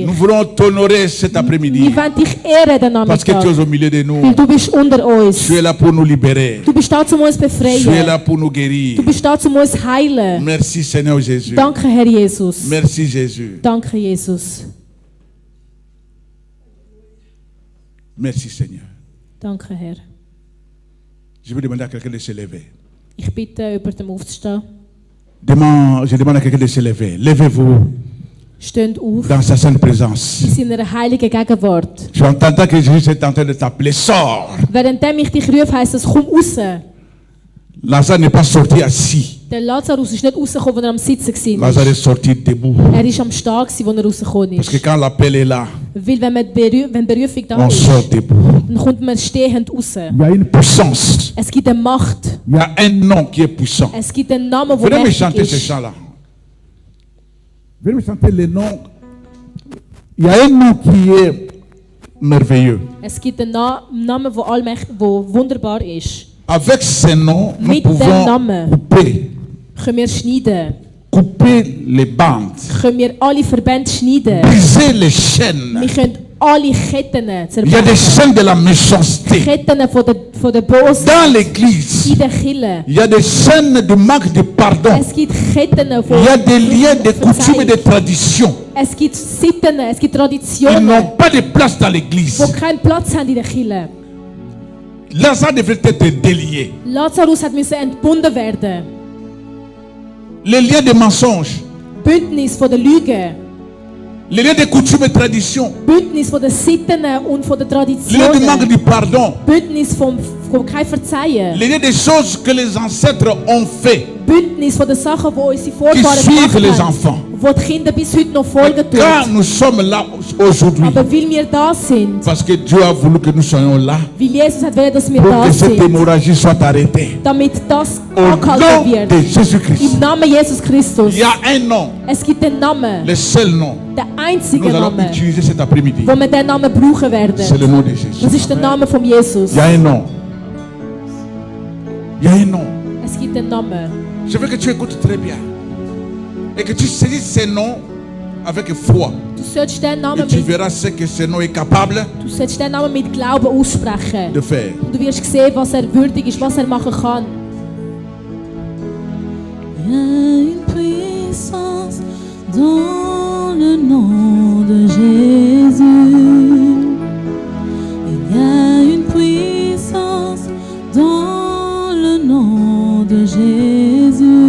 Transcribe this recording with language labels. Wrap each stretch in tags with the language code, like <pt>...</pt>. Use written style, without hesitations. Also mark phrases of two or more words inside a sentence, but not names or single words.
<fr>Nous voulons t'honorer cet après-midi.</fr> <de>Wir wollen dich ehren den</de> <fr>Parce que tu</fr> <de>Nachmittag.</de> <fr>es au milieu de nous.</fr> <de>Weil du bist unter uns.</de> <fr>Tu es là pour nous libérer.</fr> <de>Du bist da, um uns zu</de> <fr>Tu es</fr> <de>befreien.</de> <fr>là pour nous guérir.</fr> <de>Du bist da, um uns zu heilen.</de> <fr>Merci Seigneur Jésus.</fr> <de>Danke, Herr Jesus.</de> <fr>Merci Jésus.</fr> <de>Danke, Jesus.</de> <fr>Merci Seigneur.</fr> <de>Danke, Herr.</de> <fr>Je vais demander à quelqu'un de se lever.</fr> <de>Ich bitte, über dem aufzustehen.</de> <fr>Je demande à quelqu'un de se lever. Levez-vous</fr> <de>Steht auf</de> <fr>dans sa sainte présence.</fr> <de>in seiner heiligen Gegenwart.</de> <fr>Tu entends que Jésus est en train de t'appeler. Sors.</fr> <de>Währenddem ich dich rufe, heisst es, komm raus.</de> <fr>Lazare n'est pas sorti assis.</fr> <de>Der Lazarus ist nicht rausgekommen, als er am Sitzen war.</de> <fr>Lazare est sorti debout.</fr> <de>Er ist am Stehen, als er rausgekommen</de> <fr>Parce que</fr> <de>ist.</de> <fr>quand l'appel est là,</fr> <de>Weil wenn die Berufung da</de> <fr>on</fr> <de>ist,</de> <fr>sort debout.</fr> <de>dann kommt man stehend raus.</de> <fr>Il y a une puissance.</fr> <de>Es gibt eine Macht.</de> <fr>Il y a un nom qui est puissant.</fr> <de>Es gibt einen Namen, der</de> <fr>Venez me</fr> <de>mächtig</de> <fr>chanter ce</fr> <de>ist.</de> <fr>chant-là. Venez me chanter le nom. Il y a un nom qui est merveilleux.</fr> <de>Es gibt einen Namen, der wunderbar ist.</de> <fr>Avec ce nom, nous</fr> <de>Mit dem</de> <fr>pouvons</fr> <de>Namen.</de> <fr>couper,</fr> <de>Können wir schneiden.</de> <fr>couper les bandes,</fr> <de>Können wir alle Verbände schneiden.</de> <fr>briser les</fr> <de>Wir</de> <fr>chaînes,</fr> <de>können alle Ketten</de> <fr>Il y a des</fr> <de>zerbrechen.</de> <fr>chaînes de la méchanceté.</fr> <de>Ketten von der Bosheit</de> <fr>Dans l'église,</fr> <de>in der Kirche.</de> <fr>il y a des chaînes de manque de pardon.</fr> <de>Es gibt Ketten von</de> <fr>Il y a des liens de coutumes et de traditions.</fr> <de>Es gibt Sitten, es gibt</de> <fr>Ils</fr> <de>Traditionen,</de> <fr>n'ont pas de place dans l'église.</fr> <de>die keinen Platz haben in der Kirche.</de> <fr>Lazare devait être délié.</fr> <de>Lazarus musste entbunden werden.</de> <fr>Les liens de mensonges,</fr> <de>Bündnis von der Lüge,</de> <fr>les liens de coutumes et traditions,</fr> <de>Bündnis von den Sitten und von den</de> <fr>les liens de manque</fr> <de>Traditionen,</de> <fr>de pardon,</fr> <de>Bündnis vom kein Verzeihen,</de> <fr>les liens des choses que les ancêtres ont fait,</fr> <de>Bündnis von den Sachen, die unsere</de> <fr>qui</fr> <de>Vorfahren</de> <fr>suivent les</fr> <de>gemacht haben,</de> <fr>enfants.</fr> <de>wo die Kinder bis heute noch folgen</de> <fr>Car</fr> <de>tun.</de> <fr>nous sommes là aujourd'hui,</fr> <de>Aber weil wir da sind,</de> <fr>parce que Dieu a voulu que nous soyons là,</fr> <de>weil Jesus hat wollen, dass wir</de> <fr>pour</fr> <de>da</de> <fr>que cette</fr> <de>sind,</de> <fr>hémorragie soit arrêtée.</fr> <de>damit das</de> <fr>Au</fr> <de>angehalten</de> <fr>nom</fr> <de>wird.</de> <fr>de Jésus-Christ.</fr> <de>Im Namen Jesus Christus.</de> <fr>Il y a un nom,</fr> <de>Es gibt den Namen,</de> <fr>le seul nom.</fr> <de>den einzigen</de> <fr>Nous allons</fr> <de>Namen,</de> <fr>utiliser cet après-midi.</fr> <de>wo wir den Namen brauchen</de> <fr>C'est</fr> <de>werden.</de> <fr>le nom de Jésus.</fr> <de>Das ist der Name von Jesus.</de> <fr>Il y a un nom. Il y a un nom.</fr> <de>Es gibt den Namen.</de> <fr>Je veux que tu écoutes très bien. Et que tu saisisses ces noms avec foi.</fr> <de>Du sollst den</de> <fr>Et</fr> <de>Namen</de> <fr>tu</fr> <de>mit,</de> <fr>verras ce que ce nom est capable</fr> <de>du sollst den Namen mit Glauben aussprechen.</de> <fr>de faire.</fr> <de>Und du wirst sehen, was er würdig ist, was er machen kann.</de> <fr>Il y a une puissance dans le nom de Jésus. Il y a une puissance dans le nom de Jésus.</fr>